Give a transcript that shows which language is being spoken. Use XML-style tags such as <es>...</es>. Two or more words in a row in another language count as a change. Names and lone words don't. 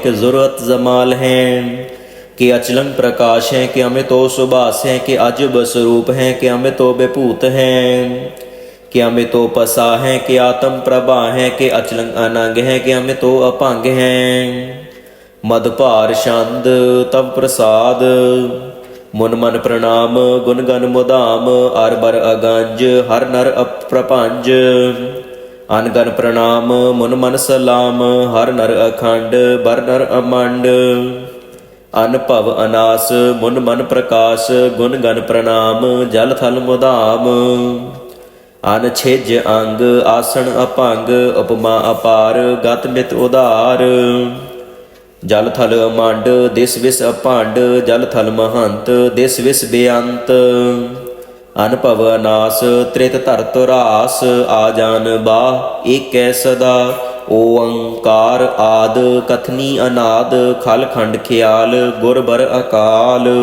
<bra>कि ज़ुरत जमाल हैं कि अचलंग प्रकाश हैं कि अमितो सुबास हैं कि अजब स्वरूप हैं कि अमितो विभूत हैं कि अमितो पसा हैं कि आत्म प्रभा हैं कि अचलंग अनंग हैं कि अमितो अभंग हैं मदभार छंद तव प्रसाद मुन मन प्रणाम गुण गन मुदाम अर बर अगंज हर नर अप्रपंज अनगन प्रणाम मुन मन सलाम हर नर अखंड बर नर अमंड अनभव अनास मुन मन प्रकाश गुण गन प्रणाम जल थल मुदाम ਅਨ ਛਿਜ ਅੰਗ ਆਸਣ ਅਪੰਗ ਉਪਮਾ ਅਪਾਰ ਗਤ ਮਿਤ ਉਧਾਰ ਜਲ ਥਲ ਮੰਡ ਦਿਸ ਵਿਸ ਅਭੰਡ ਜਲ ਥਲ ਮਹੰਤ ਦਿਸ ਵਿਸ ਬੇਅੰਤ ਅਨਭਵ ਅਨਾਸ ਤ੍ਰਿਤ ਧਰਤ ਰਾਸ ਆ ਜਾਨ ਬਾਹ ਏਕੈ ਸਦਾ ਓੰਕਾਰ ਆਦ ਕਥਨੀ ਅਨਾਦ ਖਲ ਖੰਡ ਖਿਆਲ ਗੁਰ ਬਰ ਅਕਾਲ</bra>